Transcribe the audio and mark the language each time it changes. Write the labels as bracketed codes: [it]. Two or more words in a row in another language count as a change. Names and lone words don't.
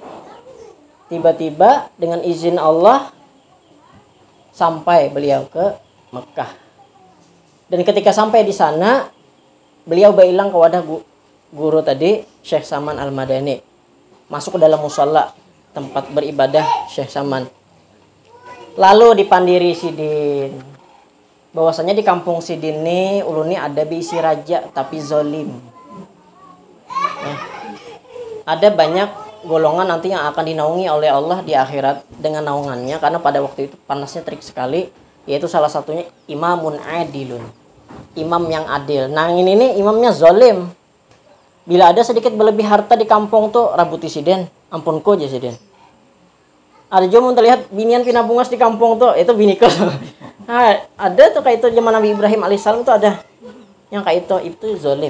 [id] Tiba-tiba dengan izin Allah sampai beliau ke Mekah. Dan ketika sampai di sana, beliau bilang ke wadah guru tadi, Syekh Saman Al-Madani, masuk ke dalam musalla tempat beribadah Syekh Saman. [bjn] Lalu dipandiri Sidin, bahwasanya di kampung Sidin ini uluni ada bisi raja tapi zolim. [id] Ya. Ada banyak golongan nanti yang akan dinaungi oleh Allah di akhirat dengan naungannya, karena pada waktu itu panasnya terik sekali, yaitu salah satunya [ar] imamun adilun, [id] imam yang adil. Nah ini imamnya zolim. [bjn] Bila ada sedikit berlebih harta di kampung tuh rabuti Sidin, ampunku aja Sidin. [id] Ada juga mau terlihat [bjn] binian pindah bungas [id] di kampung tuh, itu biniko. Nah, ada tuh kayak itu zaman Nabi Ibrahim alaihissalam tuh ada yang kayak itu zolim.